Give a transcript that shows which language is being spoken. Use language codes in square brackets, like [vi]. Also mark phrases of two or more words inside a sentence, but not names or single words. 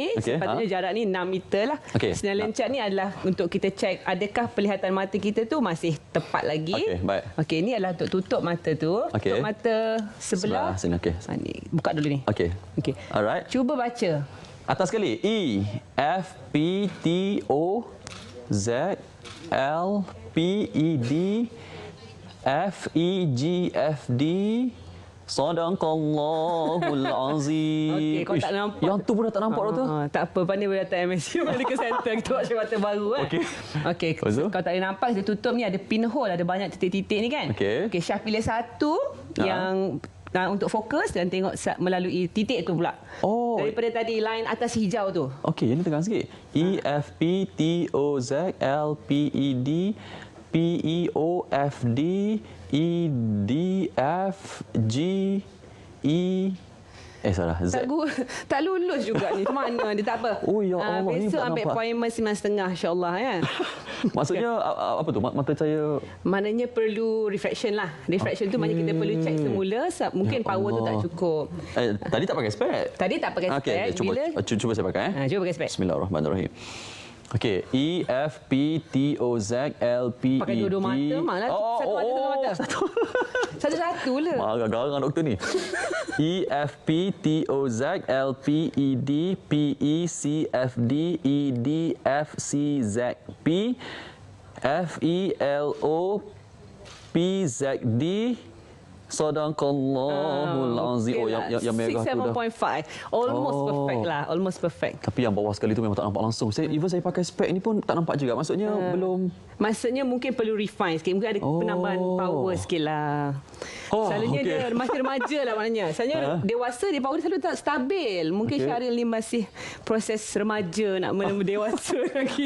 [ms] Sepatutnya jarak ni 6 meter lah. Snellen chat ni adalah untuk kita cek adakah penglihatan mata kita tu masih tepat lagi. Okey, baik. Okey, ni adalah untuk tutup mata tu. Tutup mata sebelah. Sini, okey. Ni, buka dulu ni. Okey. Alright. Cuba baca. Atas sekali. E, F, P, T, O, Z, L, P, E, D, F, E, G, F, D. [ar] Sadaqallahul Azim. [ms] Okey, kau tak nampak. Yang tu pun dah tak nampak tu. Tak apa, pandai boleh datang MSU Medical Center. Kita buat mata baru kan. Okey. Kau tak boleh nampak, kita tutup ni ada pinhole, ada banyak titik-titik ni kan. Okey, Syah pilih satu yang untuk fokus dan tengok melalui titik tu pula. Daripada tadi line atas hijau tu. Okey, ini tekan sikit. E, F, P, T, O, Z, L, P, E, D, P, E, O, F, D, E, D, F, G, E. Salah. Z. Tak lulus juga ni. Mana dia tak apa. [ar] Ya Allah. [ms] Besok ambil appointment 9.30 [ar] insya-Allah [ms] kan. Maksudnya apa tu? Mata saya maknanya perlu refraction lah. Refraction tu maknanya kita perlu check semula mungkin power tu tak cukup. Tadi tak pakai spek. Tadi tak pakai spek. Cuba saya pakai. Cuba pakai spek. [ar] Bismillahirrahmanirrahim. [ms] Okey, E, F, P, T, O, Z, L, P, E, D. Pakai dua-dua mata. Malah satu mata. Satu-satu lah. Marah garang doktor ni. E, F, P, T, O, Z, L, P, E, D, P, E, C, F, D, E, D, F, C, Z, P, F, E, L, O, P, Z, D. [ar] Sadaqallahul Azim. [ms] Yang merah tu dah 67.5. [en] Almost perfect lah. Almost perfect. [ms] Tapi yang bawah sekali tu memang tak nampak langsung. Saya pakai spek ni pun tak nampak juga. Maksudnya belum. Maksudnya mungkin perlu refine sikit. Mungkin ada penambahan power sikit lah. Selalunya dia masih remaja lah maknanya. Selalunya dewasa dia power dia selalu tak stabil. Mungkin Syahril ni masih proses remaja nak menemui dewasa lagi.